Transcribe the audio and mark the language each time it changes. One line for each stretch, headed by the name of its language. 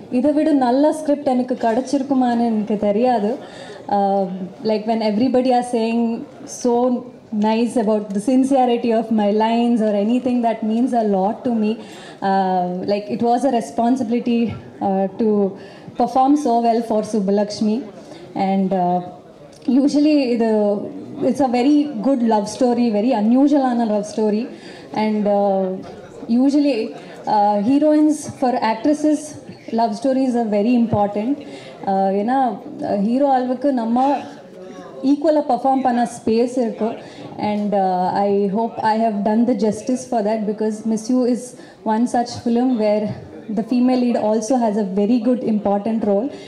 Tamil: இதை விட நல்ல ஸ்கிரிப்ட் எனக்கு கிடச்சிருக்குமான்னு எனக்கு தெரியாது.
English: Like when everybody are saying so nice about the sincerity of my lines or anything, that means a lot to me. Like it was a responsibility to perform so well for Subbulakshmi. And usually it's a very good love story, very unusual love story. And usually heroines for actresses love stories are very important.
Tamil: ஏன்னா hero அளவுக்கு நம்ம ஈக்குவலாக perform பண்ண space இருக்குது.
English: And I hope I have done the justice for that, because Miss You is one such film where the female lead also has a very good important role.